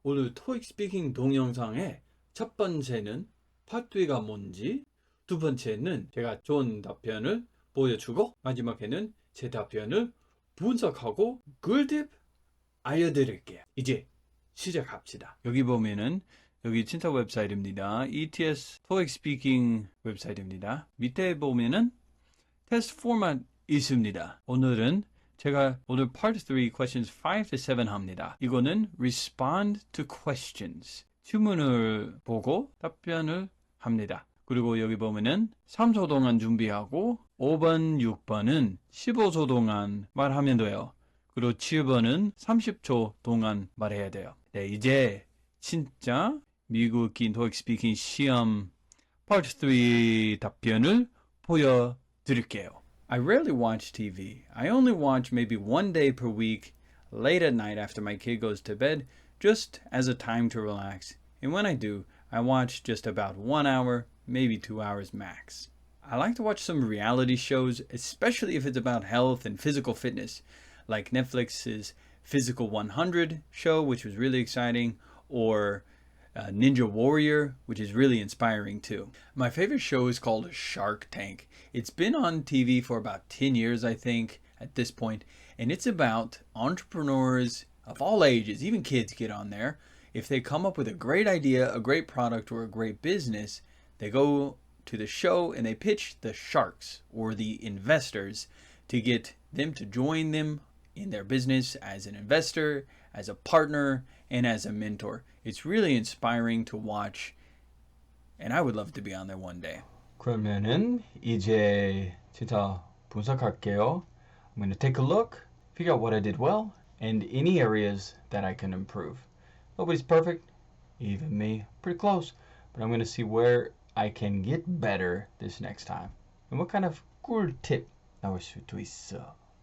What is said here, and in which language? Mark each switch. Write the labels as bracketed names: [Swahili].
[Korean] 오늘 토익 스피킹 동영상의 첫 번째는 파트 2가 뭔지, 두 번째는 제가 좋은 답변을 보여주고, 마지막에는 제 답변을 분석하고 꿀팁 알려드릴게요. 이제 시작합시다. 여기 보면은 여기 진짜 웹사이트입니다. ETS TOEIC Speaking 웹사이트입니다. 밑에 보면은 테스트 포맷 있습니다. 오늘은 제가 오늘 Part 3 Questions 5 to 7 합니다. 이거는 Respond to Questions. 질문을 보고 답변을 합니다. 그리고 여기 보면은 3초 동안 준비하고 5번, 6번은 15초 동안 말하면 돼요. 그리고 7번은 30초 동안 말해야 돼요. 네, 이제 진짜 미국인 토익 스피킹 시험 파트 3 답변을 보여드릴게요. [English] I rarely watch TV. I only watch maybe one day per week, late at night after my kid goes to bed, just as a time to relax. And when I do, I watch just about 1 hour, maybe 2 hours max. I like to watch some reality shows, especially if it's about health and physical fitness, like Netflix's Physical 100 show, which was really exciting, or Ninja Warrior, which is really inspiring too. My favorite show is called Shark Tank. It's been on TV for about 10 years, I think, at this point, and it's about entrepreneurs of all ages, even kids get on there. If they come up with a great idea, a great product, or a great business, they go to the show and they pitch the sharks or the investors to get them to join them in their business as an investor, as a partner, and as a mentor. It's really inspiring to watch, and I would love to be on there one day. [Korean] 그러면은 이제 진짜 분석할게요. [English] I'm going to take a look, figure out what I did well, and any areas that I can improve. Nobody's perfect, even me, pretty close, but I'm going to see where I can get better this next time. And what kind of [Korean] 꿀팁 나올 수도 있어.